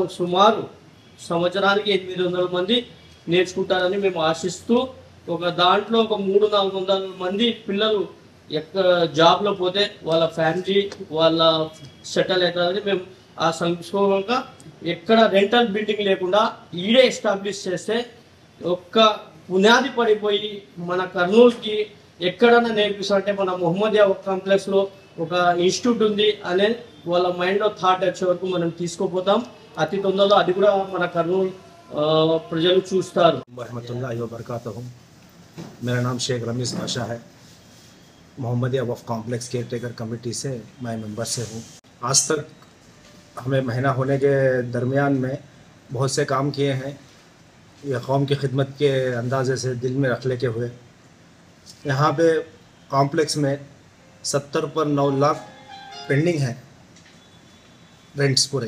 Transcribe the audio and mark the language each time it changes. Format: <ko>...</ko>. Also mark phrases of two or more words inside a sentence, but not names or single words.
<te>సుమారు సంవత్సరానికి 800 మంది నేర్చుకుంటారని మేము ఆశిస్తూ దాంట్లో ఒక 300-400 మంది పిల్లలు జాబ్లో పోతే వాళ్ళ ఫ్యామిలీ వాళ్ళ సెటిల్ అవుతారని మేము ఆ సంక్షోభంగా ఎక్కడ</te> <en>rental building</en> <te>లేకుండా ఈడే ఎస్టాబ్లిష్ చేస్తే ఒక్క పునాది పడిపోయి మన కర్నూలుకి ఎక్కడన్నా నేర్పిస్తారంటే మన మొహమ్మదియా కాంప్లెక్స్లో ఒక ఇన్స్టిట్యూట్ ఉంది అనే వాళ్ళ మైండ్లో థాట్ వచ్చే వరకు మనం తీసుకుపోతాం. అతి తొందరలో అది కూడా మన కర్నూలు ప్రజలు చూస్తారు.</te> <ar>رحمة الله وبركاته.</ar> <ur>میرا نام شیخ رمیز بادشاہ ہے۔ محمدیہ وقف</ur> <en>complex care taker committee</en> <ur>سے میں ممبر سے ہوں. آج تک ہمیں مہینہ ہونے کے درمیان میں بہت سے کام کیے ہیں. یہ قوم کی خدمت کے اندازے سے دل میں رکھ لے کے ہوئے یہاں پے کمپلیکس میں 70 پر 9 لاکھ پینڈنگ ہے رینٹس پورے.</ur>